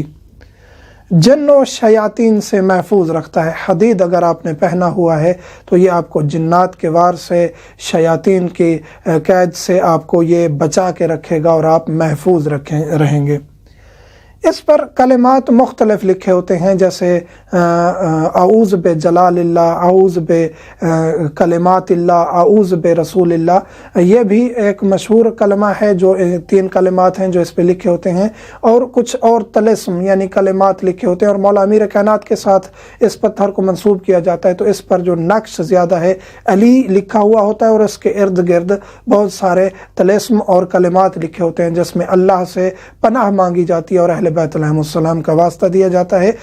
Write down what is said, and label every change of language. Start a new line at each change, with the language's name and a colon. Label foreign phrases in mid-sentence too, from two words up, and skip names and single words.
Urdu: جن اور شیاطین سے محفوظ رکھتا ہے. حدید اگر آپ نے پہنا ہوا ہے تو یہ آپ کو جنات کے وار سے، شیاطین کی قید سے آپ کو یہ بچا کے رکھے گا، اور آپ محفوظ رہیں گے. اس پر کلمات مختلف لکھے ہوتے ہیں، جیسے
Arabic: أعوذ بجلال الله, أعوذ بكلمات الله, أعوذ برسول الله.
Urdu: یہ بھی ایک مشہور کلمہ ہے، جو 3 کلمات ہیں جو اس پہ لکھے ہوتے ہیں، اور کچھ اور طلسم یعنی کلمات لکھے ہوتے ہیں. اور مولا امیر کائنات کے ساتھ اس پتھر کو منسوب کیا جاتا ہے، تو اس پر جو نقش زیادہ ہے، علی لکھا ہوا ہوتا ہے، اور اس کے ارد گرد بہت سارے طلسم اور کلمات لکھے ہوتے ہیں، جس میں اللہ سے پناہ مانگی جاتی ہے اور اہل بیت علیہم السلام کا واسطہ دیا جاتا ہے.